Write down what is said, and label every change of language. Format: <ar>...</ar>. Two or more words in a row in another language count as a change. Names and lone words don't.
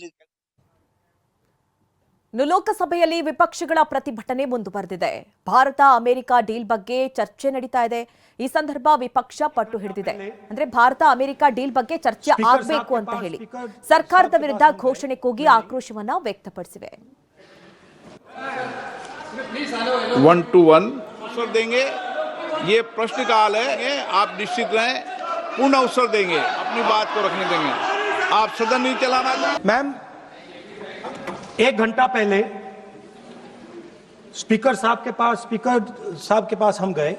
<kn>ಇನ್ನು ಲೋಕಸಭೆಯಲ್ಲಿ ವಿಪಕ್ಷಗಳ ಪ್ರತಿಭಟನೆ ಮುಂದುವರೆದಿದೆ. ಭಾರತ ಅಮೆರಿಕ ಡೀಲ್ ಬಗ್ಗೆ ಚರ್ಚೆ ನಡೀತಾ ಇದೆ. ಈ ಸಂದರ್ಭ ವಿಪಕ್ಷ ಪಟ್ಟು ಹಿಡಿದಿದೆ. ಅಂದ್ರೆ ಭಾರತ ಅಮೆರಿಕ ಡೀಲ್ ಬಗ್ಗೆ ಚರ್ಚೆ ಆಗಬೇಕು ಅಂತ ಹೇಳಿ ಸರ್ಕಾರದ ವಿರುದ್ಧ ಘೋಷಣೆ ಕೂಗಿ ಆಕ್ರೋಶವನ್ನ ವ್ಯಕ್ತಪಡಿಸಿವೆ.</kn> <hi>1 to 1 उत्तर देंगे. ये प्रश्नकाल है, आप निश्चित रहें, पूर्ण अवसर देंगे, अपनी बात को रखने देंगे. आप सदन नहीं चलाना. मैम, 1 घंटा पहले स्पीकर साहब के पास हम गए.</hi>